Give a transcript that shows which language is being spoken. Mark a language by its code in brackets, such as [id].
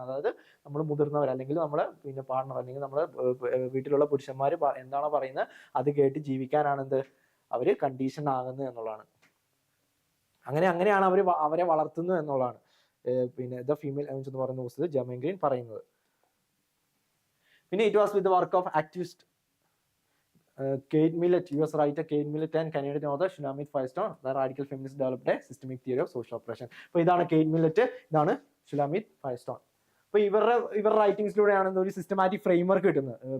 [ml] അതായത് നമ്മൾ മുതിർന്നവർ അല്ലെങ്കിൽ നമ്മുടെ പിന്നെ പാർട്ണർ അല്ലെങ്കിൽ നമ്മുടെ വീട്ടിലുള്ള പുരുഷന്മാർ എന്താണോ പറയുന്നത് അത് കേട്ട് ജീവിക്കാനാണെന്ത് അവര് കണ്ടീഷൻ ആകുന്നത് എന്നുള്ളതാണ്. അങ്ങനെയാണ് അവരെ വളർത്തുന്നത് എന്നുള്ളതാണ് പിന്നെ ദ ഫീമെയിൽ എന്ന് പറയുന്ന പുസ്തകത്തിൽ ജെമൻ ഗ്രീൻ പറയുന്നത്. [en] പിന്നെ it was with the work of activist Kate Millett, US writer Kate Millett and Canadian author Shulamit Firestone, the radical feminist developed a systemic theory of social oppression. [ml] അപ്പോൾ ഇതാണ് Kate Millett, ഇതാണ് Shulamit Firestone. അപ്പോൾ ഇവരുടെ റൈറ്റിംഗ്സിലൂടെയാണ് ഒരു systematic framework കിട്ടുന്നത്.